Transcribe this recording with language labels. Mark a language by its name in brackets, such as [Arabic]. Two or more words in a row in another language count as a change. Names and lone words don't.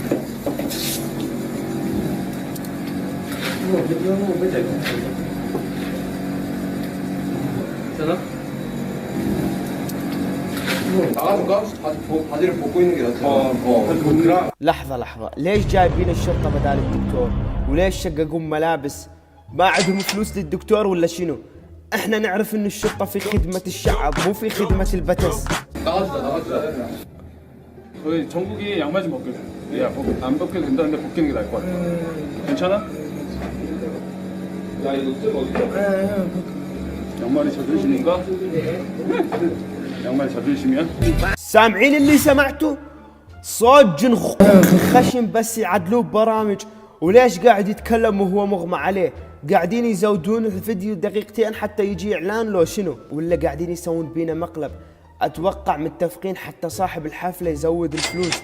[Arabic] لحظة، ليش جايبين الشرطة بدال الدكتور؟ وليش شققون ملابس؟ ما عندهم فلوس للدكتور ولا شنو؟ احنا نعرف ان الشرطة في خدمة الشعب مو في خدمة البتس. [Korean] 저희 정국이 양말 좀 벗겨줘. 야, 안 벗겨도 된다는데 벗기는 게 나을 것 같아. 괜찮아? 야, 이거 좀 어디다? 양말이 자존심인가? 양말이 자존심이야? [Arabic] سامعين اللي سمعته؟ صوت جنغقوق خشن بس يعدلوه برامج. وليش قاعد يتكلم وهو مغمى عليه؟ قاعدين يزودون الفيديو دقيقتين حتى يجي اعلان لو شنو؟ ولا قاعدين يسوون بينا مقلب؟ اتوقع متفقين حتى صاحب الحفلة يزود الفلوس.